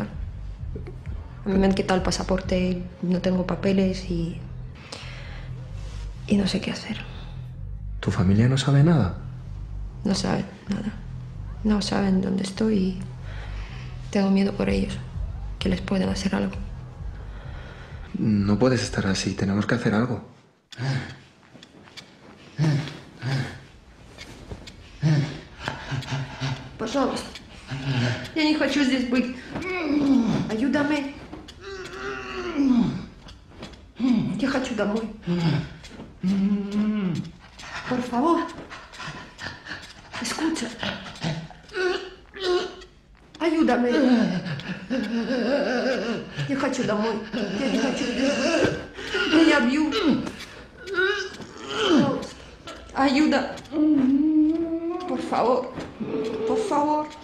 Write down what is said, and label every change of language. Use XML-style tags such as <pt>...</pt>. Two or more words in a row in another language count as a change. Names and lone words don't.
<es>A mí me han quitado el pasaporte, no tengo papeles y no sé qué hacer. ¿Tu familia no sabe nada? No saben nada. No saben dónde estoy y tengo miedo por ellos, que les puedan hacer algo. No puedes estar así, tenemos que hacer algo.</es> <ru>Пожалуйста. Я не хочу здесь быть. Ayúdame. Я хочу домой.</ru> <es>Por favor. Escucha. Ayúdame.</es> <ru>Я хочу домой. Я не хочу здесь. Меня бьют.</ru> <es>Ayuda. Por favor. Por favor.</es>